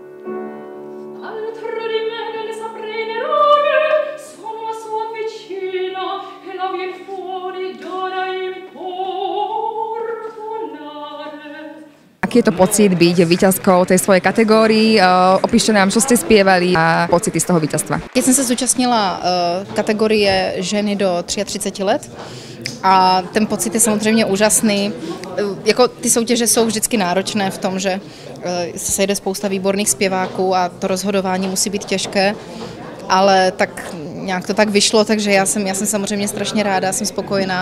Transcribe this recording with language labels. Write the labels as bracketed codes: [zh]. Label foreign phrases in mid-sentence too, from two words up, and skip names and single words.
[sk] Aký je to pocit byť víťazkou tej svojej kategórii? Opíšte nám, čo ste spievali a pocity z toho víťazstva. [cs] Keď jsem se zúčastnila kategorie ženy do 33 let a ten pocit je samozřejmě úžasný. Jako ty soutěže jsou vždycky náročné v tom, že se sejde spousta výborných zpěváků a to rozhodování musí být těžké, ale tak nějak to tak vyšlo, takže já jsem samozřejmě strašně ráda, jsem spokojená.